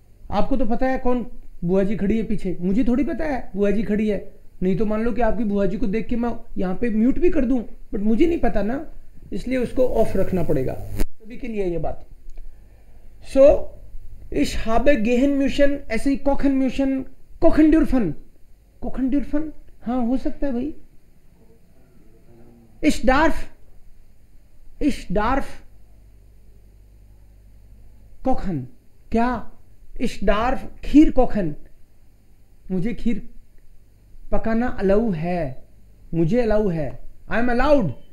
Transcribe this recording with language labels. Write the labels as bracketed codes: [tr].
[hi] आपको तो पता है कौन बुआ जी खड़ी है पीछे, मुझे थोड़ी पता है बुआ जी खड़ी है। नहीं तो मान लो कि आपकी बुआ जी को देख के मैं यहाँ पे म्यूट भी कर दूं, बट मुझे नहीं पता ना, इसलिए उसको ऑफ रखना पड़ेगा। सभी के लिए ये बात। [de] सो ich habe gehen müssen, [hi] ऐसे ही [de] kochen müssen, kochen dürfen, kochen dürfen, [hi] हाँ हो सकता है भाई। [de] ich darf kochen, [hi] क्या [de] ich darf खीर kochen, [hi] मुझे खीर पकाना अलाउ है, मुझे अलाउ है, [en] I am allowed.